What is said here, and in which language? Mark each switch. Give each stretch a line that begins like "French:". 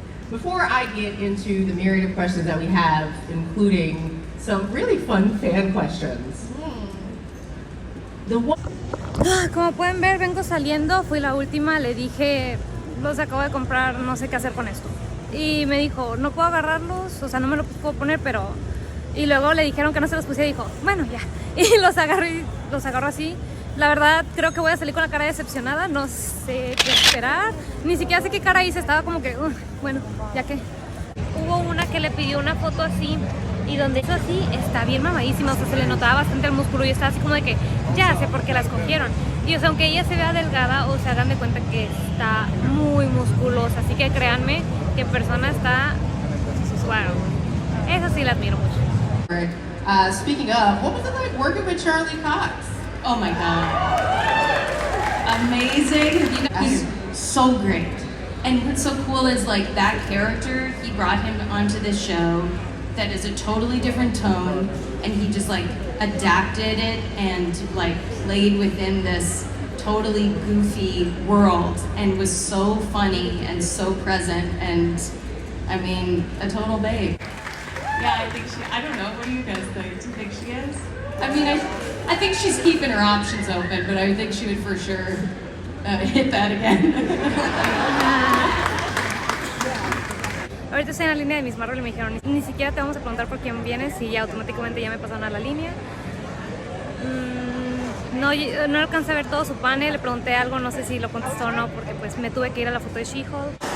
English: Before I get into the myriad of questions that we have, including some really fun fan questions.
Spanish: Como pueden ver, vengo saliendo, fui la última, le dije, los acabo de comprar, no sé qué hacer con esto. Y me dijo, no puedo agarrarlos, o sea, no me los puedo poner, pero... Y luego le dijeron que no se los pusiera y dijo, bueno, ya. Y los agarro así. La verdad, creo que voy a salir con la cara decepcionada, no sé qué esperar. Ni siquiera sé qué cara hice, estaba como que, bueno, ya que. Hubo una que le pidió una foto así, y donde hizo así, está bien mamadísima, o sea, se le notaba bastante el músculo y estaba así como de que, ya sé por qué la escogieron. Y o sea, aunque ella se vea delgada, o se hagan de cuenta que está muy musculosa, así que créanme que en persona está, wow, eso sí la admiro mucho.
English: Speaking of, what was it like working with Charlie Cox? Oh my God. Amazing. He's so great. And what's so cool is like that character, he brought him onto this show that is a totally different tone and he just like adapted it and like played within this totally goofy world and was so funny and so present and I mean, a total babe. Yeah, I think I don't know, what do you guys think? Do you think she is? I mean, I think she's keeping her options open, but I think she would for sure hit that again.
Spanish: Ahorita estoy en la línea de Miss Marvel y me dijeron, ni siquiera te vamos a preguntar por quién vienes y ya automáticamente ya me pasaron a la línea. No alcancé a ver todo su panel, le pregunté algo, no sé si lo contestó o no, porque pues me tuve que ir a la foto de She-Hulk.